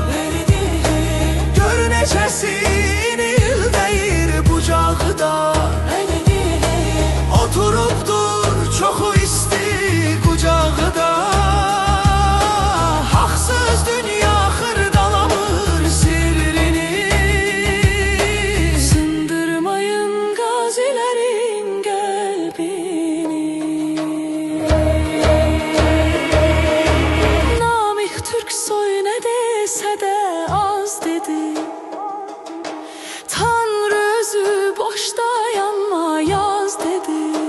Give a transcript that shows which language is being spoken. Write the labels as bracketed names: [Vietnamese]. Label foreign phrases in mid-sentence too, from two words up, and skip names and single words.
[Azerbaijani] Gör neçəsi inil deyir bucağı da. Oturubdur çoxu isti kucağı da. Haqsız dünya xırdalamır sirrini. [Turkish] Sındırmayın gazilerin kalbini. Namık Türksoy ne dese de az dedi. [Azerbaijani] Tanrı özü boşta yanma yaz dedi.